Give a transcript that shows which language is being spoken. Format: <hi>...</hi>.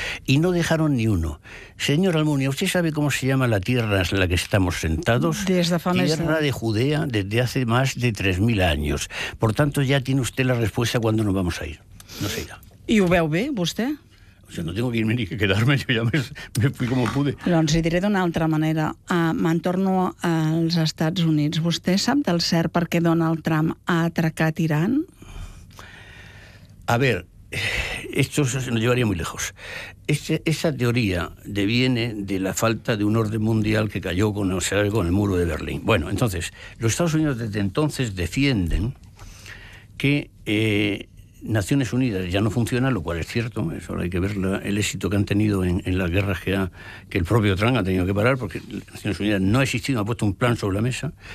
<es>Y no dejaron ni uno. Señor Almunia, ¿usted sabe cómo se llama la tierra en la que estamos sentados? Tierra de Judea, desde hace más de 3.000 años. Por tanto, ya tiene usted la respuesta cuando nos vamos a ir. No sé ya.</es> <ca>¿Y ho veu bé, vostè?</ca> <es>Jo no tengo que irme ni que quedarme, yo ya me fui como pude.</es> <ca>Doncs hi diré d'una altra manera. M'entorno als Estats Units. ¿Vostè sap del cert per què Donald Trump ha atracat Irán?</ca> <es>A ver, esto se nos llevaría muy lejos. Esa teoría deviene de la falta de un orden mundial que cayó con el muro de Berlín. Bueno, entonces, los Estados Unidos desde entonces defienden que Naciones Unidas ya no funciona, lo cual es cierto, eso hay que ver el éxito que han tenido en las guerras que el propio Trump ha tenido que parar, porque Naciones Unidas no ha existido, no ha puesto un plan sobre la mesa.</es>